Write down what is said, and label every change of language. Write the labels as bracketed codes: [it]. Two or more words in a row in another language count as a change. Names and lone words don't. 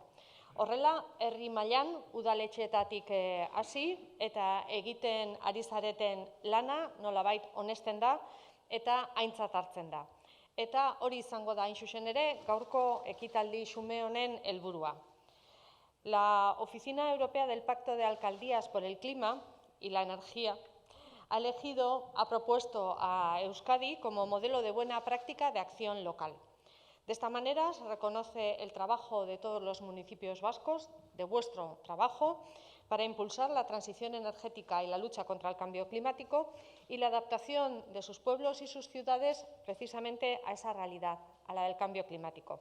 [eu] Horrela, herri mailan udaletxeetatik hasi eta egiten ari zareten lana nolabait onesten da eta aintzat hartzen da. Eta hori izango da hain zuzen ere gaurko ekitaldi xume honen helburua. [es] La Oficina Europea del Pacto de Alcaldías por el Clima y la Energía ha propuesto a Euskadi como modelo de buena práctica de acción local. De esta manera se reconoce el trabajo de todos los municipios vascos, de vuestro trabajo, para impulsar la transición energética y la lucha contra el cambio climático y la adaptación de sus pueblos y sus ciudades precisamente a esa realidad, a la del cambio climático.